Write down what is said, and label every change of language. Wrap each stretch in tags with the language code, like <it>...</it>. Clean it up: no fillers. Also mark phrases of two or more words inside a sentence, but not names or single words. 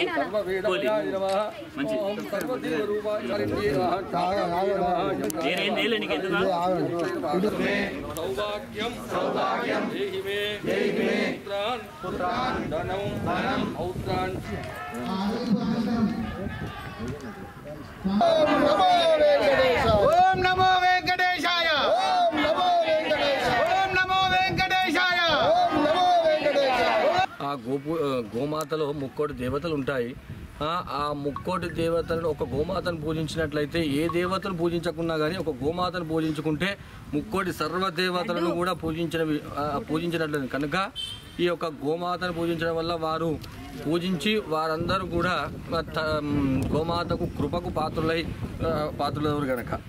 <sa>सर्ववेदाय नमः ओम सर्वदेव रूपाय नमः सौभाग्यं सौभाग्यं देहि मे पुत्रान् धनं पौत्रान् ओम नमो वेंकटेशाय ओम नमो वेंकटेशाय ओम नमो वेंकटेशाय ओम नमो वेंकटेशाय</sa> <te>ఆ గోమాతలో ముక్కోటి దేవతలు ఉంటాయి. ఆ ముక్కోటి దేవతలను ఒక గోమాతను పూజించినట్లయితే ఏ దేవతను పూజించకున్నా కానీ ఒక గోమాతను పూజించుకుంటే ముక్కోటి సర్వదేవతలను కూడా పూజించినట్లయితే కనుక ఈ యొక్క గోమాతను పూజించడం వల్ల వారు పూజించి వారందరూ కూడా గోమాతకు కృపకు పాత్రులెవరు కనుక</te>